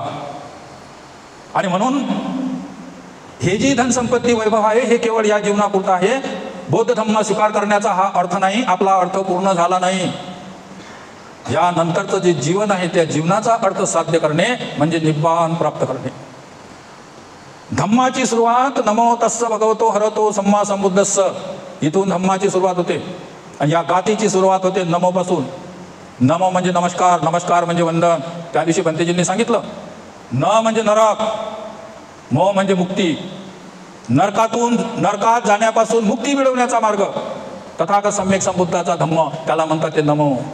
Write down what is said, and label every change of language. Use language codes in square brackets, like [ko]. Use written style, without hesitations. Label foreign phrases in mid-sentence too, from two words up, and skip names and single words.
[mr] आणि म्हणून हे जी धनसंपत्ती वैभव आहे हे केवळ या जीवनापुरतं आहे. बौद्ध धम्म स्वीकार करण्याचा हा अर्थ नाही, आपला अर्थ पूर्ण झाला नाही. या नंतरचं जे जीवन आहे त्या जीवनाचा अर्थ साध्य करणे म्हणजे निब्बाण प्राप्त करणे. धम्माची सुरुवात [pi] नमो तस्स भगवतो हरतो सम्मा संबुद्धस्स, [mr] इथून धम्माची सुरुवात होते. आणि या गाथेची सुरुवात होते नमो पासून. नमो म्हणजे नमस्कार, नमस्कार म्हणजे वंदन. त्या दिवशी पंतजींनी सांगितलं, न म्हणजे नरक, मो म्हणजे मुक्ती. नरकात जाण्यापासून मुक्ती मिळवण्याचा मार्ग तथागत सम्यक संबुद्धाचा धम्म, त्याला म्हणतात ते नमो.